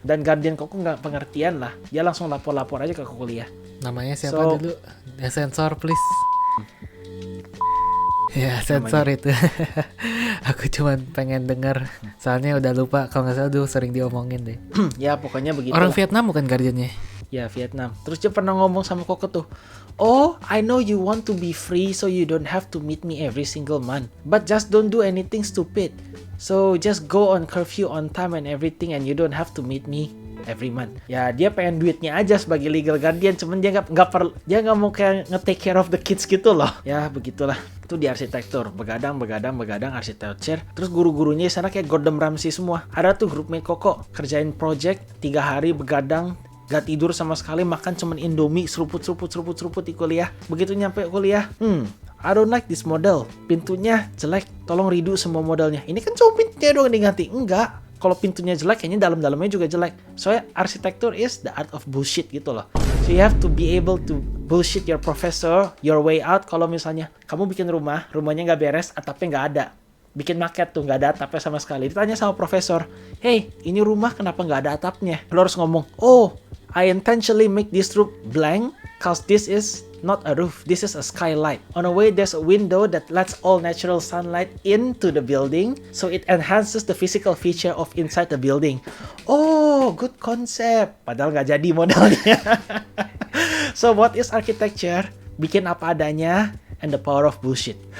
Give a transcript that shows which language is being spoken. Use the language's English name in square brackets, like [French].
[Indonesian] Dan Guardian Koko nggak pengertian lah. Dia langsung lapor aja ke kuliah. Namanya siapa dulu? Ya sensor please. Ya sensor namanya. Itu. Aku cuman pengen denger. Soalnya udah lupa. Kalau nggak salah dulu sering diomongin deh. Ya pokoknya begitu. Orang Vietnam bukan Guardiannya? Ya Vietnam. Terus dia pernah ngomong sama Koko tuh, [English] oh I know you want to be free so you don't have to meet me every single month, but just don't do anything stupid. So just go on curfew on time and everything and you don't have to meet me every month. [Indonesian] Ya dia pengen duitnya aja sebagai legal guardian, cuman dia nggak mau kayak [English] nge-take care of the kids [Indonesian] gitu loh. Ya begitulah. Itu di arsitektur, begadang arsitektur. Terus guru-gurunya di sana kayak Gordon Ramsay semua. Ada tuh groupmate Koko kerjain project 3 hari begadang. Gak tidur sama sekali, makan cuman Indomie, seruput di kuliah. Begitu nyampe kuliah, [English] I don't like this model. [Indonesian] Pintunya jelek, tolong redo semua modelnya. Ini kan cuma pintunya doang diganti. Enggak, kalau pintunya jelek, kayaknya dalam-dalamnya juga jelek. Soalnya arsitektur [English] is the art of bullshit [Indonesian] gitu loh. [English] So you have to be able to bullshit your professor, your way out. [Indonesian] Kalau misalnya kamu bikin rumahnya gak beres, atapnya gak ada. Bikin maket tuh, gak ada atapnya sama sekali. Ditanya sama profesor, hey, ini rumah kenapa gak ada atapnya? Lo harus ngomong, [English] oh, I intentionally make this roof blank cause this is not a roof, this is a skylight. On a way, there's a window that lets all natural sunlight into the building, so it enhances the physical feature of inside the building. Oh, good concept. [Indonesian] Padahal nggak jadi modelnya. [English] So, what is architecture? [Indonesian] Bikin apa adanya, [English] and the power of bullshit.